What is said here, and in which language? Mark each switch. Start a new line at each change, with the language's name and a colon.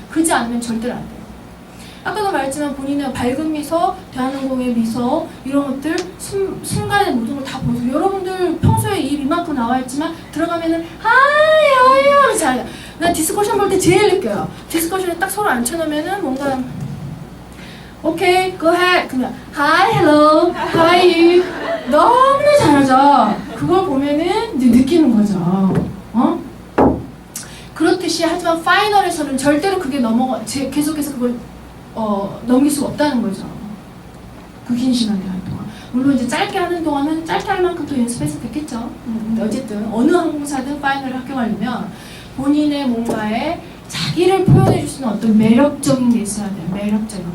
Korean: 그러지 않으면 절대로 안 돼요. 아까도 말했지만 본인의 밝은 미소, 대한항공의 미소 이런 것들 순간의 모든 걸 다 보여서 여러분들 평소에 입 이만큼 나와 있지만 들어가면은 하이 잘해요. 난 디스커션 볼 때 제일 느껴요. 디스커션에 딱 서로 앉혀놓으면은 뭔가 오케이,
English: go ahead. 그러면 hi, hello, how are you?
Korean: 너무나 잘하죠. 그걸 보면은 이제 느끼는 거죠. 그렇듯이 하지만 파이널에서는 절대로 그게 계속해서 그걸 넘길 수가 없다는 거죠. 그 긴 시간에 할 동안. 물론 이제 짧게 하는 동안은 짧게 할 만큼 또 연습해서 됐겠죠. 근데 어쨌든 어느 항공사든 파이널을 합격하려면 본인의 뭔가에 자기를 표현해 줄 수 있는 어떤 매력적인 게 있어야 돼요. 매력적인.